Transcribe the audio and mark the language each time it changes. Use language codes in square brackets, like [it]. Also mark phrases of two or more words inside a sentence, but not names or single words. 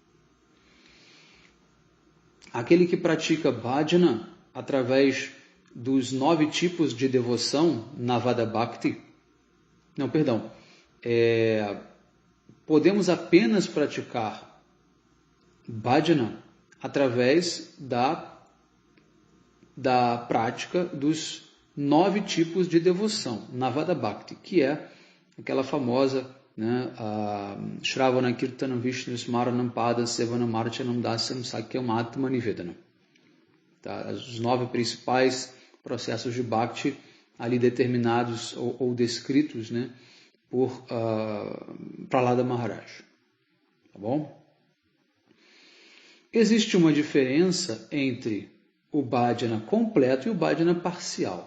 [pt] Aquele que pratica Bhajana através dos 9 tipos de devoção, Navada Bhakti, podemos apenas praticar Bhajana através da prática dos 9 tipos de devoção, Navada Bhakti, que é aquela famosa né? [sa] Shravana Kirtanam Vishnu Smaranam Pada Sevanam Archanam Dasyam Sakyam Atma Nivedanam. [pt] Tá? Os 9 principais processos de Bhakti ali determinados ou descritos, né, por Prahlada Maharaj. Tá bom? Existe uma diferença entre o bhajana completo e o bhajana parcial.